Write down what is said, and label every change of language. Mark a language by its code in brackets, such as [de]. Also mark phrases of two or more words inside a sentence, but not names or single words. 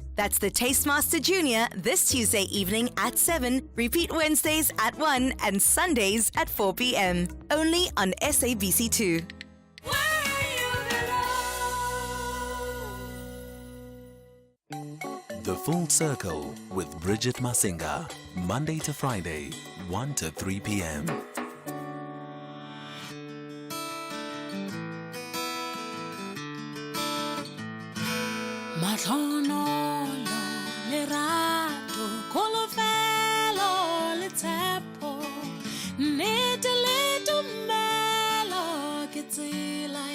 [en] That's the Tastemaster Junior this Tuesday evening at 7, repeat Wednesdays at 1 and Sundays at 4 p.m. Only on SABC2. The Full Circle with Bridget Masinga, Monday to Friday, 1 to 3 p.m. [tn] Matlonolo, lerato, kolofelo, letsepo, nnete le tumelo, ke tsela